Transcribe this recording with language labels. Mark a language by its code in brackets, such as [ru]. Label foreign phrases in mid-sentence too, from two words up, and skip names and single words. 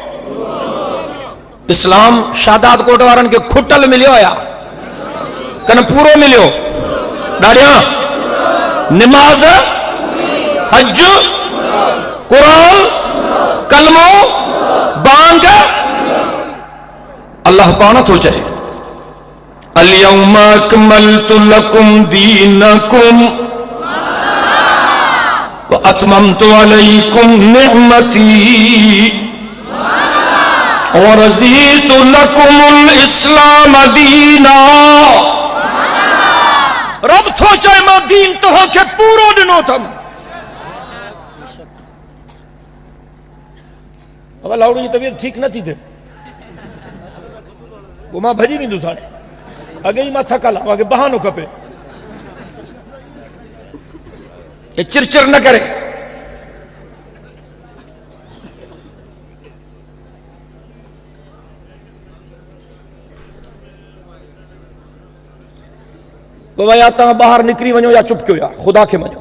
[sd] इस्लाम शादात कोट वारनि खे खुटल मिलियो या कन पूरो मिलियो? ॾाढिया निमाज़, हज, कुरान, कलमो, बांग। [ar] अल्लाह पाण थो चए اليوم أكملت لكم دينكم وأتممت عليكم نعمتي ورضيت لكم الإسلام دينا. [sd] रब थो चए मां दीन तव्हांखे पूरो ॾिनो अथमि। अब लाउड़ो जी तबीयत ठीक न थी थे, वो मां भजी वेंदुसि हाणे। अॻे ई मां थकल आहियां, मूंखे बहानो खपे। ये चिरचिर न करे। बाबा या तव्हां ॿाहिरि निकिरी वञो या चुप कयो, या ख़ुदा खे मञो।